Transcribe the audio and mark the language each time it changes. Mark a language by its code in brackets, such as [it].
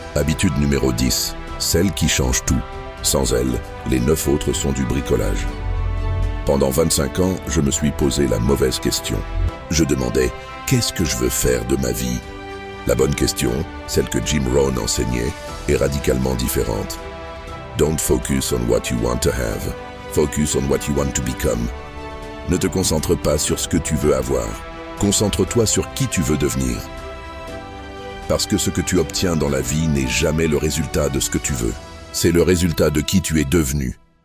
[fr] Habitude numéro 10. Celle qui change tout. Sans elle, les 9 autres sont du bricolage. Pendant 25 ans, je me suis posé la mauvaise question. Je demandais « qu'est-ce que je veux faire de ma vie ?» La bonne question, celle que Jim Rohn enseignait, est radicalement différente. [en] Don't focus on what you want to have. Focus on what you want to become. [fr] Ne te concentre pas sur ce que tu veux avoir. Concentre-toi sur qui tu veux devenir. Parce que ce que tu obtiens dans la vie n'est jamais le résultat de ce que tu veux. C'est le résultat de qui tu es devenu.